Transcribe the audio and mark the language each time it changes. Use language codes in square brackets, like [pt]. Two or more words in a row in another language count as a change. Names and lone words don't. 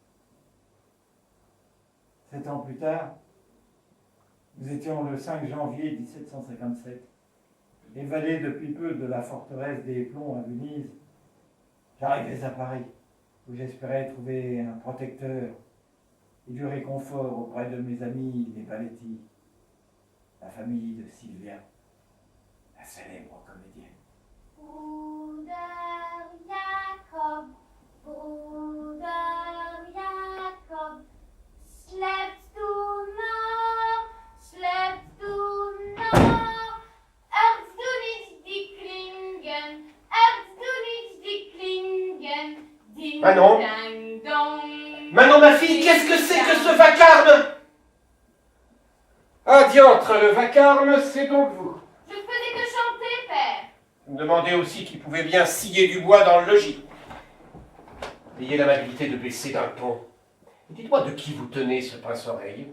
[fr] 7 ans plus tard, nous étions le 5 janvier 1757, évadés depuis peu de la forteresse des Plombs à Venise. J'arrivais à Paris, où j'espérais trouver un protecteur et du réconfort auprès de mes amis, les Baletti, la famille de Sylvia, la célèbre comédienne. [de] Bruder Jakob, Bruder Jakob, schläfst du noch, schläfst du noch? Hörst du nicht die Klingen, hörst du nicht die Klingen? Ding, Manon. dang, dong. [fr] Manon, ma fille, qu'est-ce que c'est que ce vacarme? Ah, diantre, le vacarme, c'est donc vous. Je faisais que chanter, père. Vous me demandez aussi qui pouvait bien scier du bois dans le logis. Ayez l'amabilité de baisser d'un ton Dites-moi de qui vous tenez ce pince-oreille.